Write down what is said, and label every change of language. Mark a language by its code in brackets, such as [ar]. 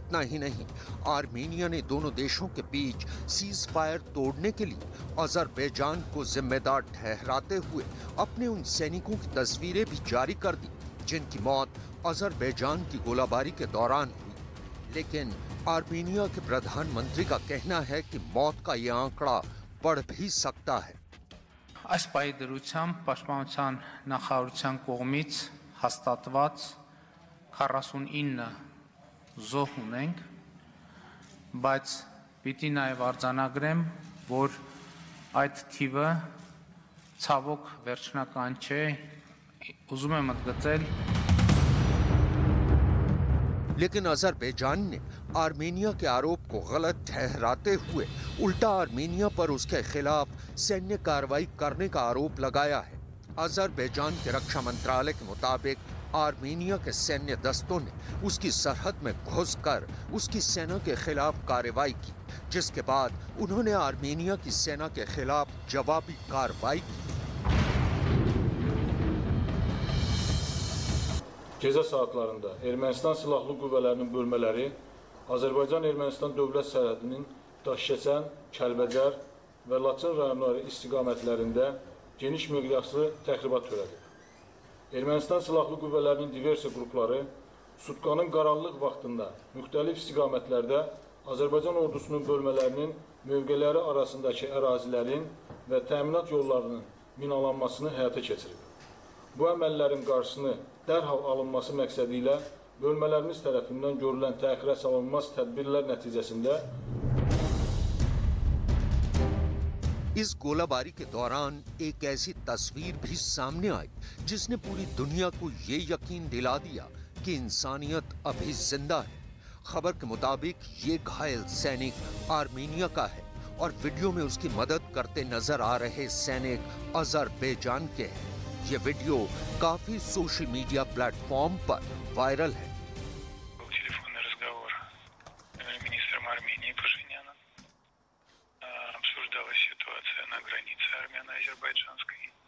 [hi] इतना ही नहीं, आर्मेनिया ने दोनों देशों के बीच सीज फायर तोड़ने के लिए अजरबैजान को जिम्मेदार ठहराते हुए अपने उन सैनिकों की तस्वीरें भी जारी कर दी जिनकी मौत अजरबैजान की गोलाबारी के दौरान हुई। लेकिन आर्मेनिया के प्रधानमंत्री का कहना है कि मौत का यह आंकड़ा बढ़ भी सकता है। [hy] Այս պայդրությամբ պաշտպանության նախարարության կողմից հաստատված 49 զոհ ունենք, բայց պիտի նաև արձանագրեմ, որ այդ թիվը ցավոք վերջնական չէ, ուզում եմ ընդգծել। [hi] लेकिन अजरबैजान ने आर्मेनिया के आरोप को गलत ठहराते हुए उल्टा आर्मेनिया पर उसके खिलाफ सैन्य कार्रवाई करने का आरोप लगाया है। अजरबैजान के रक्षा मंत्रालय के मुताबिक आर्मेनिया के सैन्य दस्तों ने उसकी सरहद में घुसकर उसकी सेना के खिलाफ कार्रवाई की, जिसके बाद उन्होंने आर्मेनिया की सेना के खिलाफ जवाबी कार्रवाई की। [az] Gecə saatlarında Ermənistan silahlı qüvvələrinin bölmələri Azərbaycan-Ermənistan dövlət sərhədinin Daşkəsən, Kəlbəcər və Laçın rayonları istiqamətlərində geniş miqyaslı təxribat törədib. Ermənistan silahlı qüvvələrinin diversiya qrupları sutkanın qaranlıq vaxtında müxtəlif istiqamətlərdə Azərbaycan ordusunun bölmələrinin mövqeləri arasındakı ərazilərin və təminat yollarının minalanmasını həyata keçirib. Bu əməllərin qarşısını dərhal alınması məqsədi ilə bölmələrimiz tərəfindən görülən təxirə salınmaz tədbirlər nəticəsində [hi] इस गोलाबारी के दौरान एक ऐसी तस्वीर भी सामने आई जिसने पूरी दुनिया को ये यकीन दिला दिया कि इंसानियत अभी जिंदा है। खबर के मुताबिक ये घायल सैनिक आर्मेनिया का है और वीडियो में उसकी मदद करते नजर आ रहे सैनिक अजरबैजान के हैं। ये वीडियो काफी सोशल मीडिया प्लेटफॉर्म पर वायरल है। [ru] Телефонный разговор министром Армении Пашиняном. Обсуждалась ситуация на границе армяно-азербайджанской.